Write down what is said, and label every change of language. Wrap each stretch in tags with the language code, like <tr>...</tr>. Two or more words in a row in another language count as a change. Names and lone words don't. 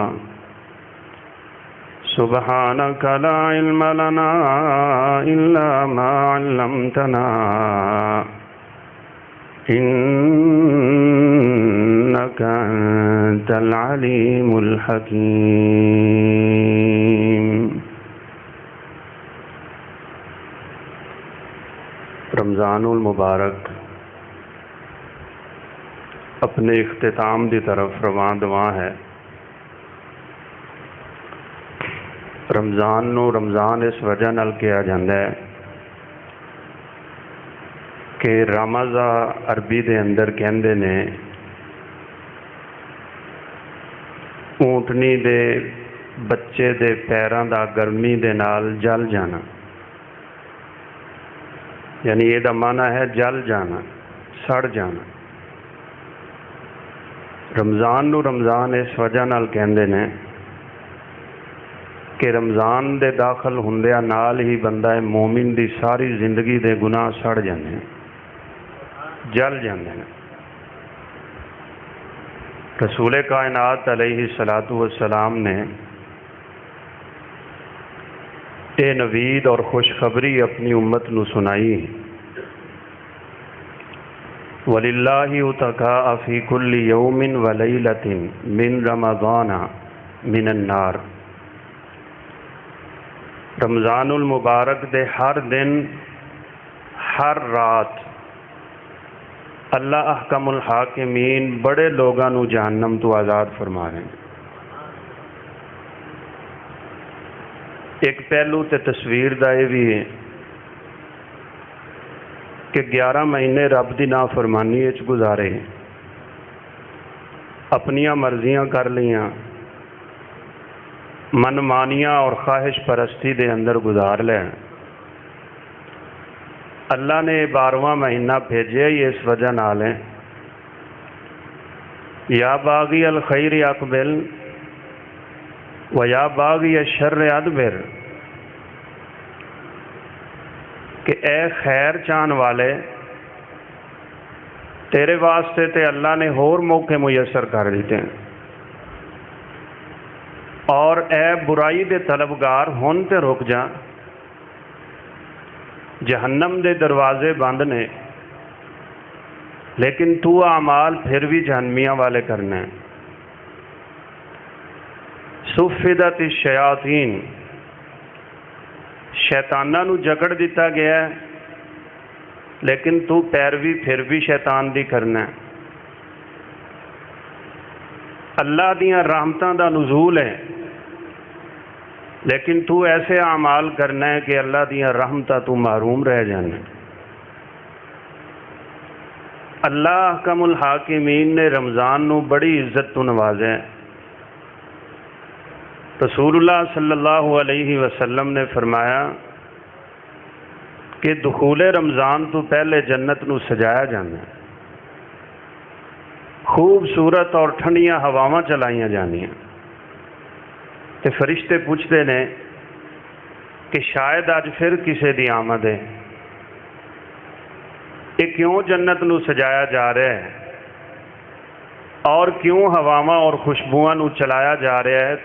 <ar>سبحانك لا علم لنا إلا ما علمتنا إنك أنت العليم الحكيم.</ar> <pa>رمضان المبارک اپنے اختتام دی طرف رواں دواں ہے. رمضان نو رمضان اس وجہ نال کہا جاندہ ہے کہ رمضا عربی دے اندر کہندے نے اونٹنی دے بچے دے پیراں دا گرمی دے نال جل جانا، یعنی یہ دا معنی ہے جل جانا، سڑ جانا. رمضان نو رمضان اس وجہ نال کہندے نے کہ رمضان دے داخل ہوندیا نال ہی بندہ مومن دی ساری زندگی دے گناہ سڑ جاندے ہیں، جل جاندے ہیں. رسول کائنات</pa> <ar>علیہ الصلاۃ والسلام</ar> <pa>نے اے نوید اور خوشخبری اپنی امت نو سنائی.</pa> <ar>وَلِلَّهِ اُتَقَاءَ فِي كُلِّ يَوْمٍ وَلَيْلَةٍ مِّن رَمَضَانَ مِنَ النَّارِ.</ar> <pa>رمضان المبارک دے ہر دن ہر رات اللہ احکم الحاکمین بڑے لوگاں نو جہنم تو آزاد فرما رہے ہیں. ایک پہلو تے تصویر دا یہ بھی ہے کہ 11 مہینے رب دی نافرمانی وچ گزارے، اپنیاں مرضیاں کر لیاں، من مانیاں اور خواہش پرستی دے اندر گزار لیں۔ اللہ نے 12واں مہینہ بھیجے ہی اس وجہ نال ہے،</pa> <ar>یا باغی الخیر اقبل و یا باغی الشر ادبر،</ar> <pa>کہ اے خیر چاہن والے تیرے واسطے تے اللہ نے اور موقع میسر کر دیتے ہیں، اور اے برائی دے طلبگار ہن تے رک جا، جہنم دے دروازے بند نے لیکن تو اعمال پھر بھی جہنمیاں والے کرنے ہیں۔</pa> <ar>صفدت الشیاطین،</ar> <pa>شیطانہ نو جکڑ دیتا گیا ہے لیکن تو پیروی پھر بھی شیطان دی کرنا ہے۔ اللہ دیاں رحمتاں دا نزول ہے لیکن تو ایسے اعمال کرنا ہے کہ اللہ دیاں رحمتاں تو محروم رہ جانا۔ اللہ احکم الحاکمین نے رمضان نو بڑی عزت تو نوازے ہیں۔ رسول اللہ</pa> <ar>صلی اللہ علیہ وسلم</ar> <pa>نے فرمایا کہ دخول رمضان تو پہلے جنت نو سجایا جانا ہے، خوبصورت اور ٹھنڈیاں ہواواں چلائیاں جانیاں، تے فرشتے پوچھتے نے کہ شاید اج پھر کسے دی آمد ہے، یہ کیوں جنت نو سجایا جا رہا ہے اور کیوں ہواواں اور خوشبوؤں نو چلایا جا رہا ہے؟</pa>